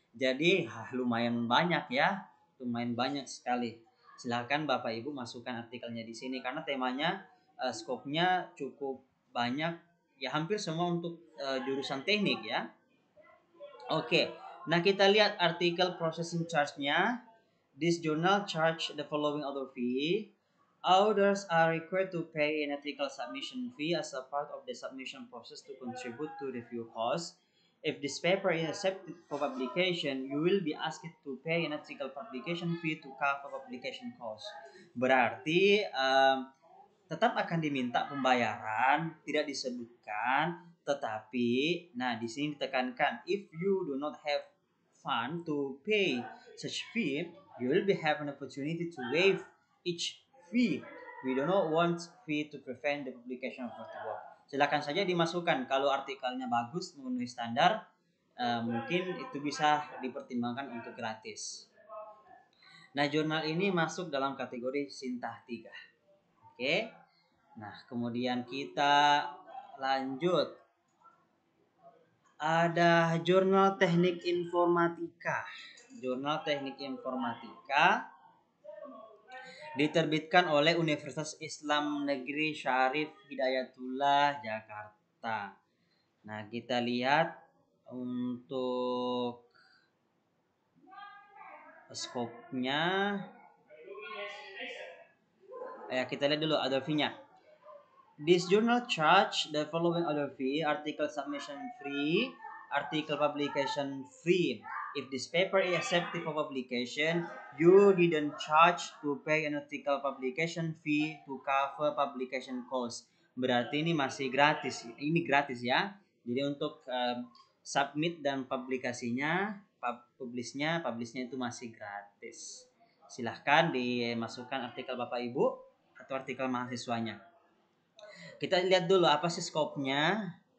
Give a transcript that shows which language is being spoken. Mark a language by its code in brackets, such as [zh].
[id] Jadi lumayan banyak ya, lumayan banyak sekali. Silakan Bapak Ibu masukkan artikelnya di sini karena temanya scope-nya cukup banyak ya, hampir semua untuk jurusan teknik ya. Oke. Nah, kita lihat artikel processing charge-nya. [en] This journal charge the following author fee. Authors are required to pay an article submission fee as a part of the submission process to contribute to review costs. If this paper is accepted for publication, you will be asked to pay an article publication fee to cover publication costs. [id] Berarti tetap akan diminta pembayaran, tidak disebutkan, tetapi nah di sini ditekankan, [en] if you do not have fund to pay such fee, you will be have an opportunity to waive each fee. We do not want fee to prevent the publication of the work. [id] Silakan saja dimasukkan kalau artikelnya bagus memenuhi standar, mungkin itu bisa dipertimbangkan untuk gratis. Nah, jurnal ini masuk dalam kategori Sintah 3. Oke. Nah, kemudian kita lanjut. Ada Jurnal Teknik Informatika. Jurnal Teknik Informatika diterbitkan oleh Universitas Islam Negeri Syarif Hidayatullah Jakarta. Nah, kita lihat untuk skopnya. Kita lihat dulu other fee-nya. [en] This journal charge the following other fee: article submission free, article publication free. If this paper is accepted for publication, you didn't charge to pay an article publication fee to cover publication cost. [id] Berarti ini masih gratis. Ini gratis ya. Jadi untuk submit dan publikasinya publishnya itu masih gratis. Silahkan dimasukkan artikel Bapak Ibu atau artikel mahasiswanya. Kita lihat dulu apa sih skopnya.